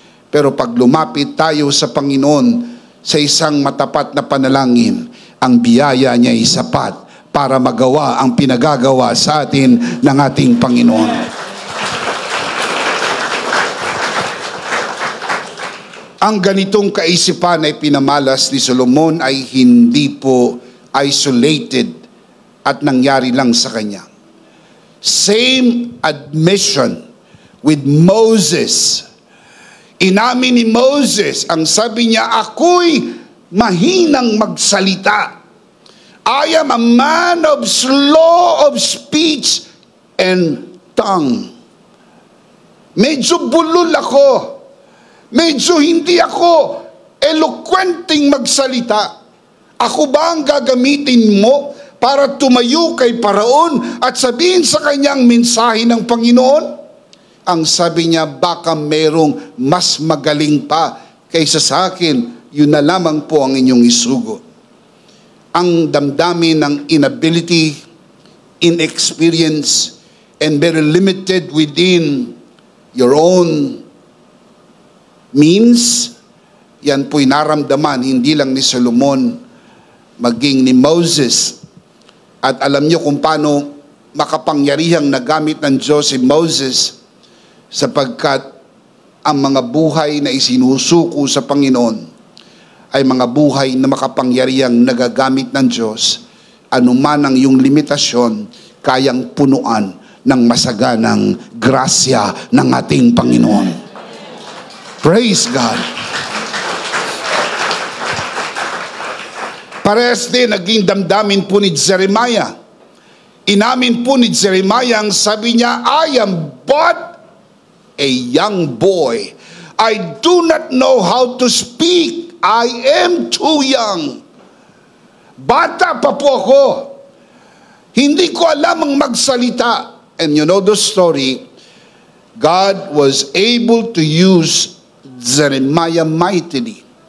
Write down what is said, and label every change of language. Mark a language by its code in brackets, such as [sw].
[tl] Pero pag lumapit tayo sa Panginoon sa isang matapat na panalangin, ang biyaya niya ay sapat para magawa ang pinagagawa sa atin ng ating Panginoon. Ang ganitong kaisipan ay pinamalas ni Solomon ay hindi po isolated at nangyari lang sa kanya. [en] Same admission with Moses. [tl] Inamin ni Moses, ang sabi niya, ako'y mahinang magsalita. [en] I am a man of slow of speech and tongue. [tl] Medyo bulol ako. Medyo hindi ako eloquenteng magsalita. Ako ba ang gagamitin mo para tumayo kay Paraon at sabihin sa kanyang mensahe ng Panginoon? Ang sabi niya, baka merong mas magaling pa kaysa sa akin, yun na lamang po ang inyong isugo. Ang damdamin ng [en] inability, inexperience, and very limited within your own means, [tl] yan po'y naramdaman hindi lang ni Solomon, maging ni Moses. At alam niyo kung paano makapangyarihang nagamit ng Diyos si Moses, sapagkat ang mga buhay na isinusuko sa Panginoon ay mga buhay na makapangyarihang nagagamit ng Diyos. Anuman ang iyong limitasyon, kayang punuan ng masaganang grasya ng ating Panginoon. [en] Praise God. [tl] Parehas din naging damdamin po ni Jeremiah. Inamin po ni Jeremiah, ang sabi niya, [en] I am but a young boy. I do not know how to speak. I am too young. [tl] Bata pa po ako. Hindi ko alam ang magsalita. [en] And you know the story, God was able to use Jeremiah mightily.